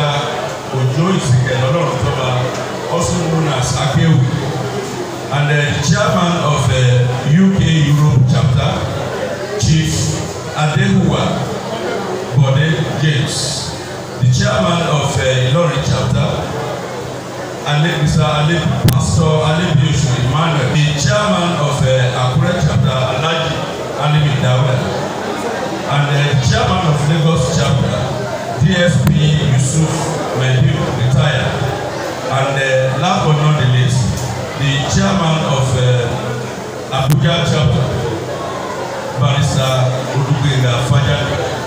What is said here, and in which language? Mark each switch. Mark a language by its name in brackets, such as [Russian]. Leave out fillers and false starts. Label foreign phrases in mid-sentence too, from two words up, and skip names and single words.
[English] Ojo Isikelolo Otoba, also known as Akewu, and the chairman of the UK Europe chapter, Chief Adehuwa Bode James, the chairman of Ilorin chapter, and Mr. Pastor Alebiosu Emmanuel, the chairman of Akure chapter, Alhaji Alimi Dawuda, and the chairman of Lagos chapter, DSP Yusuf Mediu, retired, and last but not the least, the chairman of Abuja chapter, Barrister Olubenga Fajan.